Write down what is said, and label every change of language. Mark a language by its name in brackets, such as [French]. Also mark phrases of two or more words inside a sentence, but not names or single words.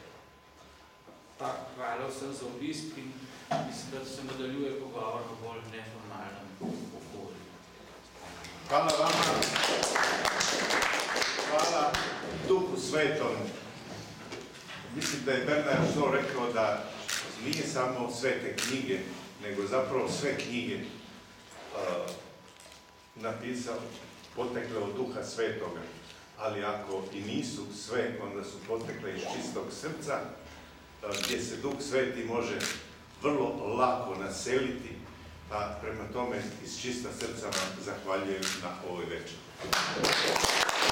[Slovenian] Pa hvala vsem za obisk in mislim, da se nadaljuje pogovor v bolj neformalnem okolju. Hvala vama. Hvala Duhu Svetom. [Croatian] Mislim, da je Bernard Shaw rekao da nije samo svete knjige, nego zapravo sve knjige napisao, potekle od Duha Svetoga, ali ako i nisu sve, onda su potekle iz čistog srca, gdje se Duh Sveti može vrlo lako naseliti, pa prema tome iz čista srca vam zahvaljujem na ovoj večeri.